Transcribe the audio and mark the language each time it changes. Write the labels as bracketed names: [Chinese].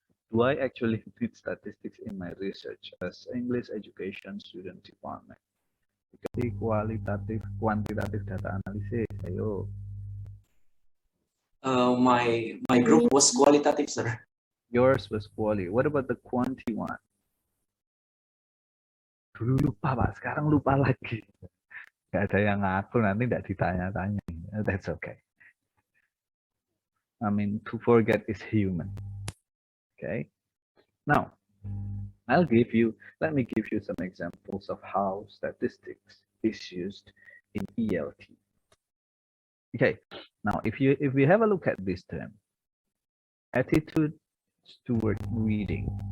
[English] Do I actually need statistics in my research as English education student department? Because kualitatif, quantitative data analysis, ayo. My group was qualitative, sir. Yours was quali. What about the quanti one? [Indonesian] Dulu lupa Pak, sekarang lupa lagi. Gak ada yang ngaku, nanti tidak ditanya-tanya. [English] That's okay. I mean, to forget is human. Okay. Now, let me give you some examples of how statistics is used in ELT. Okay. Now, if we have a look at this term, attitude toward reading.